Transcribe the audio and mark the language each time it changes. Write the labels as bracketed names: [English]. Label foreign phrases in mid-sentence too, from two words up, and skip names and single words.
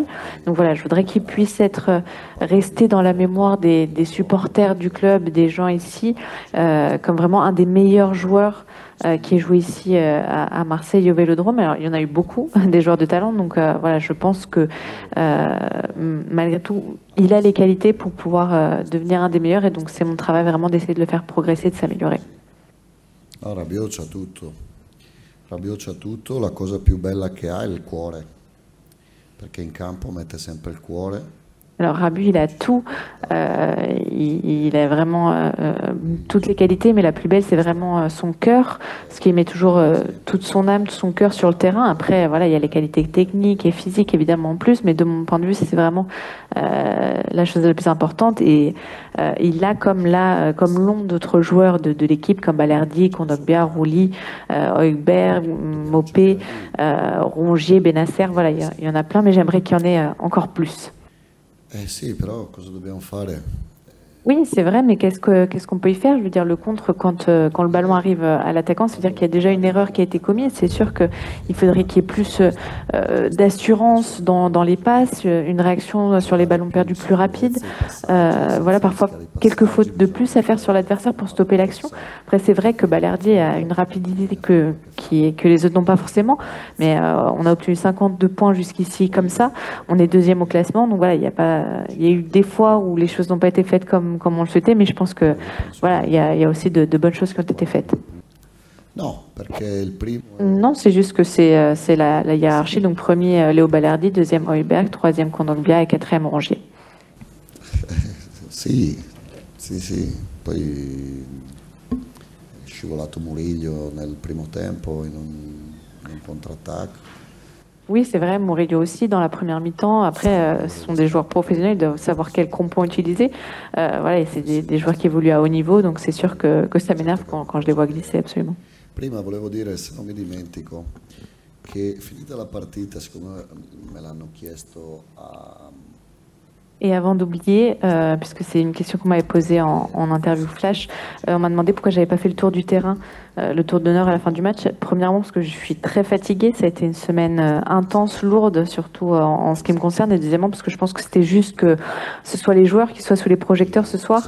[French] Donc voilà, je voudrais qu'il puisse être resté dans la mémoire des supporters du club, des gens ici, comme vraiment un des meilleurs joueurs qui est joué ici à Marseille au Vélodrome. Alors, il y en a eu beaucoup, des joueurs de talent. Donc voilà, je pense que malgré tout, il a les qualités pour pouvoir devenir un des meilleurs. Et donc c'est mon travail vraiment d'essayer de le faire progresser, de s'améliorer. [Italian] No, Rabiot c'ha tutto. Rabiot c'ha tutto, la cosa più bella che ha è il cuore, perché in campo mette sempre il cuore. [French] Alors Rabu, il a tout, il a vraiment toutes les qualités, mais la plus belle, c'est vraiment son cœur, ce qui met toujours toute son âme, tout son cœur sur le terrain. Après, voilà, il y a les qualités techniques et physiques, évidemment, en plus, mais de mon point de vue, c'est vraiment la chose la plus importante. Et il a comme l'ont d'autres joueurs de l'équipe, comme Balerdi, Kondogbia, Rouli, Højbjerg, Mopé, Rongier, Benasser, voilà, il y en a plein, mais j'aimerais qu'il y en ait encore plus. [Italian] Eh sì, però cosa dobbiamo fare? [French] Oui, c'est vrai, mais qu'est-ce qu'on peut y faire? Je veux dire, le contre, quand le ballon arrive à l'attaquant, c'est-à-dire qu'il y a déjà une erreur qui a été commise. C'est sûr qu'il faudrait qu'il y ait plus d'assurance dans les passes, une réaction sur les ballons perdus plus rapide. Voilà, parfois quelques fautes de plus à faire sur l'adversaire pour stopper l'action. Après, c'est vrai que Balerdi a une rapidité que les autres n'ont pas forcément, mais on a obtenu 52 points jusqu'ici comme ça. On est deuxième au classement, donc voilà, il y a eu des fois où les choses n'ont pas été faites comme on le souhaitait, mais je pense que voilà, il y a aussi de bonnes choses qui ont été faites. [Italian] No, perché il primo [French] Non, c'est juste que c'est la hiérarchie. Donc premier Léo Balerdi, deuxième Højbjerg, troisième Kondogbia et quatrième Rongier. [Italian] sì, sì, sì, poi è scivolato Murillo nel primo tempo in un contrattacco. [French] Oui, c'est vrai, Murillo aussi dans la première mi-temps. Après, ce sont des joueurs professionnels, ils doivent savoir quel crampon utiliser. Voilà, et c'est des joueurs qui évoluent à haut niveau, donc c'est sûr que ça m'énerve quand je les vois glisser, absolument. [Italian] Prima volevo dire, se non mi dimentico, che finita la partita, siccome me l'hanno chiesto [French] Et avant d'oublier, puisque c'est une question qu'on m'avait posée en interview flash, on m'a demandé pourquoi j'avais pas fait le tour du terrain, le tour d'honneur à la fin du match. Premièrement, parce que je suis très fatiguée, ça a été une semaine intense, lourde, surtout en ce qui me concerne. Et deuxièmement, parce que je pense que c'était juste que ce soit les joueurs qui soient sous les projecteurs ce soir.